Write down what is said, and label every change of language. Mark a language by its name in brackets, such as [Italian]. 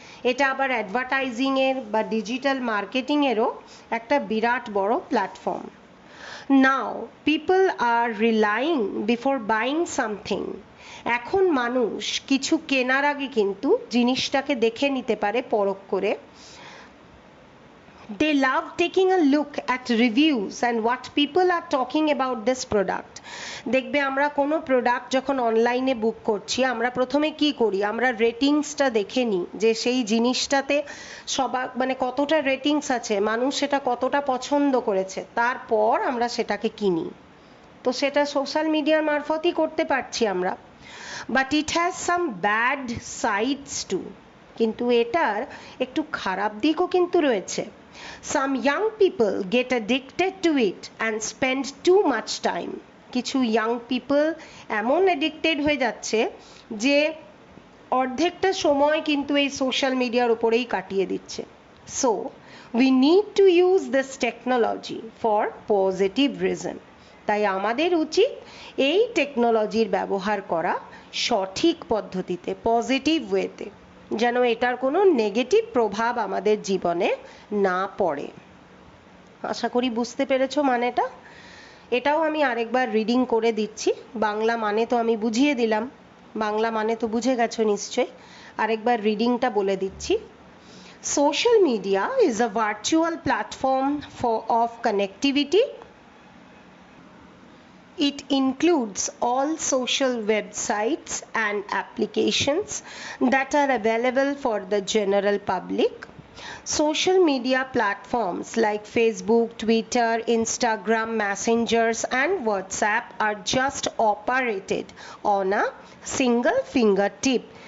[Bangla] এটা আবার অ্যাডভার্টাইজিং এর বা ডিজিটাল মার্কেটিং এরও একটা বিরাট বড় platform. [English] Now people are relying before buying something. [Bangla] এখন মানুষ কিছু কেনার আগে কিন্তু জিনিসটাকে দেখে নিতে পারে পরখ করে। [English] They love taking a look at reviews and what people are talking about this product. [Bangla] দেখবে আমরা কোনো প্রোডাক্ট যখন অনলাইনে বুক করছি, আমরা প্রথমে কি করি? আমরা রেটিংসটা দেখে নিই যে সেই জিনিসটাতে সবার মানে কতটা রেটিংস আছে, মানুষ সেটা কতটা পছন্দ করেছে, তারপর আমরা সেটাকে কিনি। তো সেটা সোশ্যাল মিডিয়ার মারফতই করতে পারছি আমরা। [English] But it has some bad sides too. [Bangla] কিন্তু এটার একটু খারাপ দিকও কিন্তু রয়েছে। [English] Some young people get addicted to it and spend too much time. [Bangla] কিছু ইয়াং পিপল এমন অ্যাডিক্টেড হয়ে যাচ্ছে যে অর্ধেকটা সময় কিন্তু এই সোশ্যাল মিডিয়ার উপরেই কাটিয়ে দিচ্ছে। [English] So we need to use this technology for positive reason. [Bangla] তাই আমাদের উচিত এই টেকনোলজির ব্যবহার করা সঠিক পদ্ধতিতে, পজিটিভ ওয়েতে, যেন এটার কোনো নেগেটিভ প্রভাব আমাদের জীবনে না পড়ে। আশা করি বুঝতে পেরেছো মানেটা। এটাও আমি আরেকবার রিডিং করে দিচ্ছি। বাংলা মানে তো আমি বুঝিয়ে দিলাম, বাংলা মানে তো বুঝে গেছো নিশ্চয়ই। আরেকবার রিডিংটা বলে দিচ্ছি। [English] Social media is a virtual platform of connectivity. It includes all social websites and applications that are available for the general public. Social media platforms like Facebook, Twitter, Instagram, Messengers, and WhatsApp are just operated on a single fingertip.